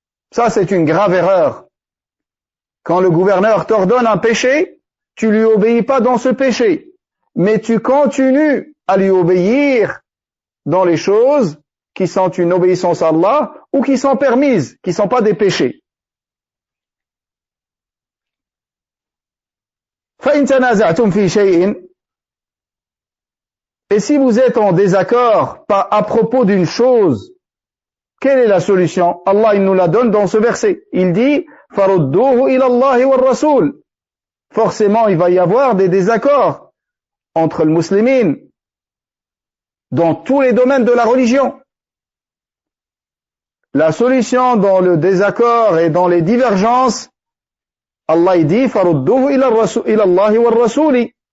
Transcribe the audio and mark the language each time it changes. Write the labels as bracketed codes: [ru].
[fr] Ça, c'est une grave erreur. Quand le gouverneur t'ordonne un péché, tu lui obéis pas dans ce péché, mais tu continues à lui obéir dans les choses qui sont une obéissance à Allah ou qui sont permises, qui sont pas des péchés. [ar] فَإِنْ تَنَازَعْتُمْ فِي شَيْءٍ. [fr] Et si vous êtes en désaccord à propos d'une chose, quelle est la solution? Allah, il nous la donne dans ce verset. Il dit: [ar] فَرُدُّوهُ إِلَى اللَّهِ وَالرَّسُولِ. [fr] Forcément, il va y avoir des désaccords entre les musulmans dans tous les domaines de la religion. La solution dans le désaccord et dans les divergences, Allah, il dit: [ar] فَرُدُّوهُ إِلَى اللَّهِ وَالرَّسُولِ.